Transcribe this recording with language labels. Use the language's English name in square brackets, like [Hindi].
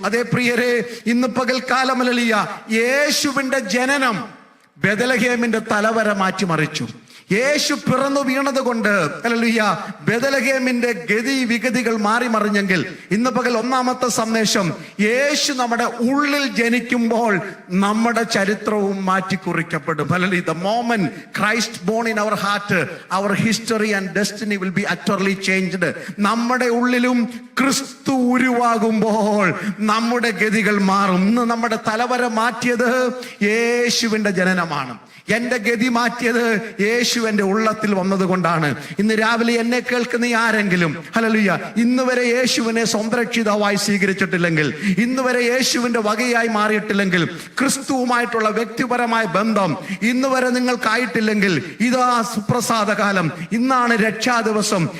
[Malayalam] അതേ പ്രിയരെ, ഇന്ന് പകൽക്കാലം ഹല്ലേലൂയ, യേശുവിന്റെ ജനനം ബെത്ലഹേമിന്റെ തലവര മാറ്റിമറിച്ചു. യേശു പിറന്നു വീണത് കൊണ്ട് ഹല്ലേലൂയ ബെത്ലഹേമിന്റെ ഗതി വിഗതികൾ മാറി മറിഞ്ഞെങ്കിൽ ഇന്ന് പകൽ ഒന്നാമത്തെ സന്ദേശം, യേശു നമ്മുടെ ഉള്ളിൽ ജനിക്കുമ്പോൾ നമ്മുടെ ചരിത്രവും മാറ്റിക്കുറിക്കപ്പെടും. Hallelujah. [English] The moment Christ born in our heart, our history and destiny will be utterly changed. [Malayalam] നമ്മുടെ ഉള്ളിലും ക്രിസ്തു ഉരുവാകുമ്പോൾ നമ്മുടെ ഗതികൾ മാറും. ഇന്ന് നമ്മുടെ തലവര മാറ്റിയത് യേശുവിന്റെ ജനനമാണ്. എന്റെ ഗതി മാറ്റിയത് യേശു എന്റെ ഉള്ളത്തിൽ വന്നത് കൊണ്ടാണ്. ഇന്ന് രാവിലെ എന്നെ കേൾക്കുന്ന ആരെങ്കിലും ഹല്ലേലൂയ ഇന്ന് വരെ യേശുവിനെ സ്വന്തം രക്ഷിതാവായി സ്വീകരിച്ചിട്ടില്ലെങ്കിൽ, ഇന്ന് വരെ യേശുവിന്റെ വകയായി മാറിയിട്ടില്ലെങ്കിൽ, ക്രിസ്തുവുമായിട്ടുള്ള വ്യക്തിപരമായ ബന്ധം ഇന്ന് വരെ നിങ്ങൾക്കായിട്ടില്ലെങ്കിൽ, ഇതാ സുപ്രസാദ കാലം, ഇന്നാണ് രക്ഷാ ദിവസം.